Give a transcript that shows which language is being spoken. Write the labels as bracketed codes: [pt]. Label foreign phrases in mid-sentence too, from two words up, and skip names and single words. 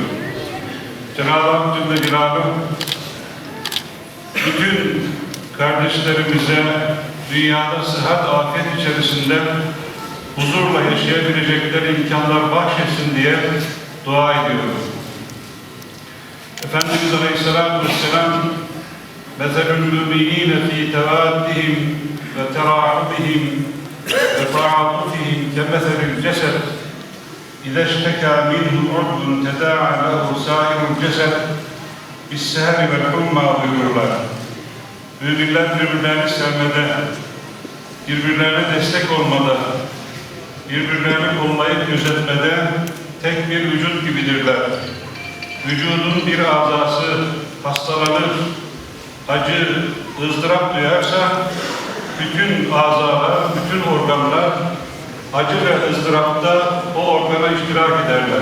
[tr] Cenab-ı Hak [ar] جل جلاله [tr] bütün kardeşlerimize dünyada sıhhat, afiyet içerisinde huzurla yaşayabilecekleri imkanlar bahşetsin diye dua ediyorum. Efendimiz [ar] عليه الصلاة والسلام مَثَلُ الْمُؤْمِنِينَ فِي تَوَادِّهِمْ وَتَرَاحُمِهِمْ وَتَعَاطُفِهِمْ كَمَثَلِ الْجَسَدِ اِذَا اشْتَكَى مِنْهُ عُضْوٌ تَدَاعَى لَهُ سَائِرُ الْجَسَدِ بِالسَّهَرِ وَالْحُمَّى [tr] buyururlar. Müminler birbirlerini sevmede, birbirlerine destek olmada, birbirlerini kollayıp gözetmede tek bir vücut gibidirler. Vücudun bir azası hastalanır, acı, ızdırap duyarsa bütün azalar, bütün organlar acı ve ızdırapta o organa iştirak ederler.